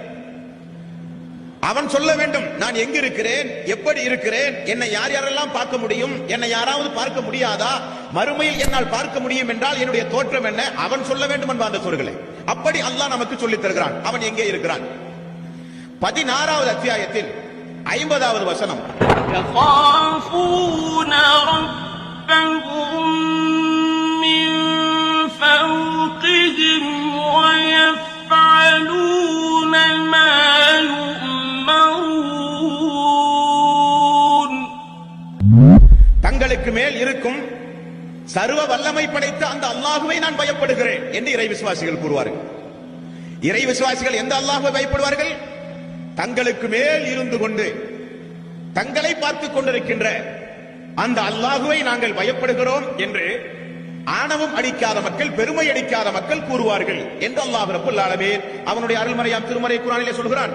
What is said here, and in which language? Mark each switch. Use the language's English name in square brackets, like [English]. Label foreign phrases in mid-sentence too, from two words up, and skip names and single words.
[Tamil] அவன் சொல்ல வேண்டும் நான் எங்க இருக்கிறேன், எப்படி இருக்கிறேன், என்னை யார் யாரெல்லாம் பார்க்க முடியும், என்னை யாராவது பார்க்க முடியாதா, மறுமையில் என்னால் பார்க்க முடியும் என்றால் என்னுடைய தோற்றம் என்ன, அவன் சொல்ல வேண்டும் என்பார் அந்த சொற்களை. அப்படி அல்லாஹ் நமக்கு சொல்லித் தருகிறான் அவன் எங்கே இருக்கிறான். 16வது அத்தியாயத்தில் 50வது வசனம், [Arabic] يخافون ربهم من فوقهم ويفعلون ما يؤمرون. [Tamil] தங்களுக்கு மேல் இருக்கும் சர்வ வல்லமை படைத்த அந்த அல்லாஹுவை நான் பயப்படுகிறேன் என்று இறை விசுவாசிகள் கூறுவார்கள். இறை விசுவாசிகள் எந்த அல்லாஹுவை பயப்படுவார்கள்? தங்களுக்கு மேல் இருந்து கொண்டு தங்களை பார்த்துக் கொண்டிருக்கின்ற அந்த அல்லாஹுவை நாங்கள் பயப்படுகிறோம் என்று ஆணவம் அடிக்காத மக்கள், பெருமை அடிக்காத மக்கள் கூறுவார்கள் என்று அல்லாஹ் [Arabic] رب العالمين [Tamil] அவனுடைய அருள்மறையாம் திருமறை குர்ஆனிலே சொல்கிறான்.